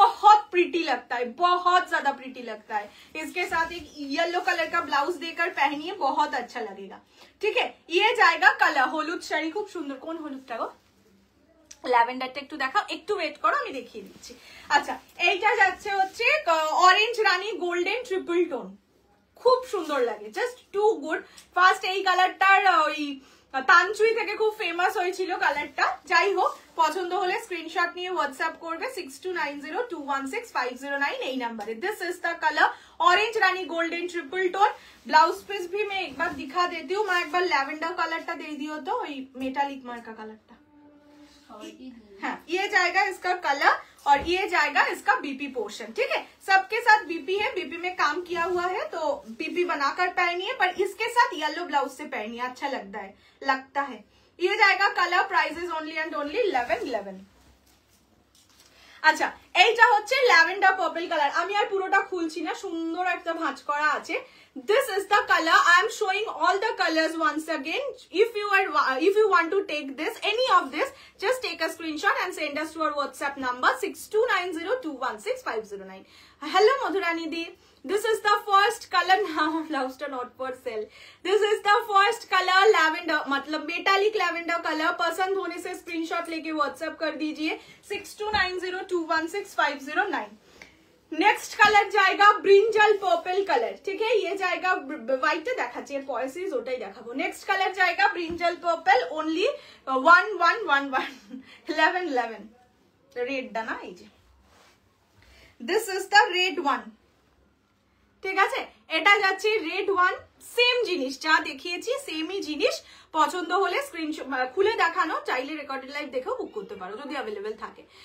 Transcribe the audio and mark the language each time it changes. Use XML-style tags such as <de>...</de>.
<hi>बहुत प्रीटी लगता है, बहुत ज्यादा प्रीटी लगता है। इसके साथ एक येलो कलर का ब्लाउज देकर पहनिए, बहुत अच्छा लगेगा, ठीक है। ये जाएगा कलर</hi> <bn>হলুদ শাড়ি, খুব সুন্দর। কোন হলুদটা গো? ল্যাভেন্ডারটা একটু দেখাও, একটু ওয়েট করো, আমি দেখিয়ে দিচ্ছি। আচ্ছা, এইটা যাচ্ছে হচ্ছে অরেঞ্জ রানী গোল্ডেন ট্রিপল টোন, খুব সুন্দর লাগে, জাস্ট টু গুড। ফার্স্ট এই কালারটার ওই তানচুই থেকে খুব ফেমাস হয়েছিল কালারটা। যাই হোক, পছন্দ হলে স্ক্রিনশট নিয়ে হোয়াটসঅ্যাপ করবে 6290216509 এই নাম্বারে।</bn> <en>This is the colour orange rani golden triple tone.</en> <hi>Blouse piece भी मैं एक बार दिखा देती हूँ। मैं एक बार लैवेंडर कलरটা दे दियो तो</hi> <bn>ওই মেটালিক মার্কা কালারটা।</bn> <hi>हाँ, ये जाएगा इसका कलर, और ये जाएगा इसका बीपी पोर्शन, ठीक है। सबके साथ बीपी है, बीपी में काम किया हुआ है, तो बीपी बनाकर पहनिए, पर इसके साथ येलो ब्लाउज से पहनिए, अच्छा लगता है। ये जाएगा colour.</hi> <en>Price is only and only 1111।</en> <bn>আচ্ছা, এইটা হচ্ছে ল্যাভেন্ডার পার্পল কালার। আমি আর পুরোটা খুলছি না, সুন্দর একটা ভাঁজ করা আছে।</bn> <en>This is the color. I am showing all the colors once again. If you want to take this, any of this, Just take a screenshot and send us to our WhatsApp number 6290216509. Hello Madhurani Di. This is the first color. Now blouse not for sale. This is the first color lavender, मतलब metallic lavender color.</en> <hi>पसंद होने से screenshot लेके WhatsApp कर दीजिए 6290216509. Next colour जाएगा brinjal purple colour, ठीक है, ये जाएगा व्हाइट देखा चाहिए पॉइसिस</hi> <bn>ওটাই দেখাবো।</bn> <hi>नेक्स्ट कलर जाएगा ब्रिंजल पर्पल ओनली 1111</hi> <bn>রেডটা না, এই যে</bn> <en>this is the red one,</en> <bn>ঠিক আছে, এটা যাচ্ছে রেড ওয়ান। সেম জিনিস যা দেখিয়েছি সেমই জিনিস, পছন্দ হলে স্ক্রিনশট খুলে দেখানো, চাইলে রেকর্ডেড লাইভ দেখেও বুক করতে পারো যদি অ্যাভেলেবেল থাকে।</bn>